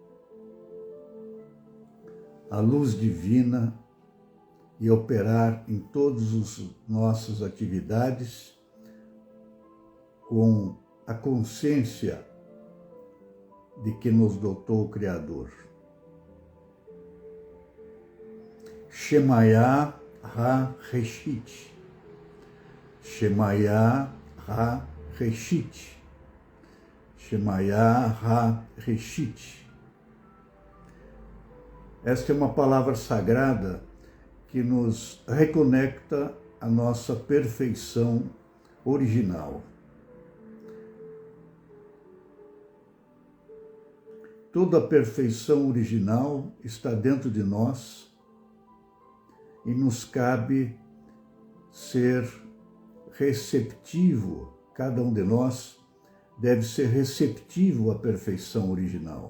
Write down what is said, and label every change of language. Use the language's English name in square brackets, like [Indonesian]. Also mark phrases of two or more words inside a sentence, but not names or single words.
[Portuguese] a luz divina e operar em todas as nossas atividades com a consciência de que nos dotou o Criador. [Hebrew] שמיא הראשית. שמיא הראשית. שמיא הראשית. [Portuguese] Esta é uma palavra sagrada que nos reconecta à nossa perfeição original. Toda a perfeição original está dentro de nós e nos cabe ser receptivo, cada um de nós deve ser receptivo à perfeição original.